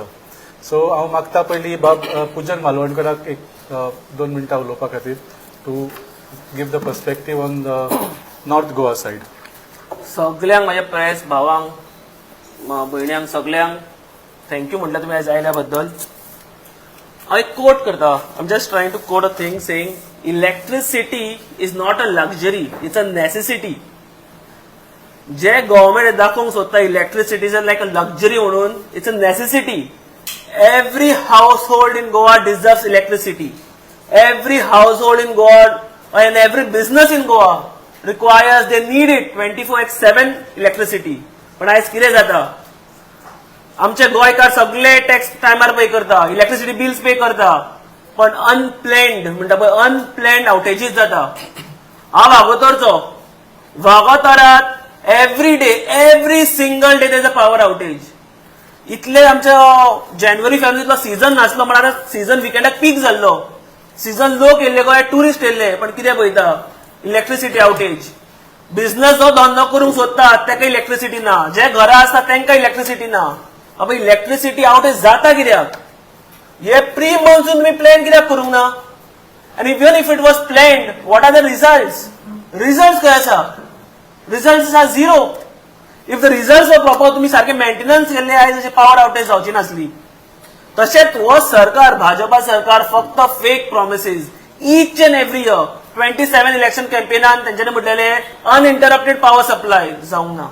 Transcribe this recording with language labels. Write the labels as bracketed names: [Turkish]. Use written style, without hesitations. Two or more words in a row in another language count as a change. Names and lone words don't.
[Konkani] सो हांव मागता पयली बाब पूजन मालवणकराक एक 2 मिनटां उलोवपा खातीर [English] to give the perspective on the North Goa side. [Konkani] सगळ्यांक म्हाज्या प्रेस भावांक, भयण्यांक, सगळ्यांक थँक्यू म्हटलं तुमी आयज आयल्या बद्दल. हांव एक कोट करता. [English] I am just trying to quote a thing saying electricity is not a luxury, it's a necessity. [Konkani] जे गव्हर्मेंट दाखोवंक सोदता [English] electricity is like a luxury [Konkani] म्हणून, [English] it's a necessity. Every household in Goa deserves electricity. Every household in Goa and every business in Goa requires, they need it 24/7 electricity. [Konkani] पण आयज कितें जाता, आमचे गोंयकार सगळे टॅक्स टायमार पे करता, [English] electricity bills [Konkani] पे करता, पण अनप्लॅन्ड म्हणटा पळय [English] unplanned outages [Konkani] जाता. हांव वागोतोरचो, वागोतोरात [English] every day, every single day there is a power outage. [Konkani] इतले आमच्या जानेवारी फेब्रुवारीतलो सीझन नासलो, म्हळ्यार सीझन विकेंडाक पीक जाल्लो. सीझन लोक येयल्ले, गोंयांत टुरिस्ट येयल्ले, पण कितें पळयता, [English] electricity outage. [Konkani] बिझनस जो धंदो करूंक सोदता ताका इलेक्ट्रिसिटी ना, जे घरां आसता तांकां इलेक्ट्रिसिटी ना. अब इलेक्ट्रिसिटी आउटेज जाता कित्याक? हे [English] pre monsoon [Konkani] तुमी प्लॅन कित्याक करूंक ना? [English] आनी even if it was planned, what are the results? [Konkani] रिझल्ट्स खंय आसा? [English] results are zero. if the results were proper [Konkani] तुम्ही सारखे मेंटेनन्स केले, आयज अशी पावर आउटेज जावची नासली. तशेंच हो सरकार, भाजपा सरकार फक्त [English] fake promises each and every year. [Konkani] 27 इलेक्शन कॅम्पेनान तेंच्यांनी म्हटलेले [English] uninterrupted power supply [Konkani] जावंक ना.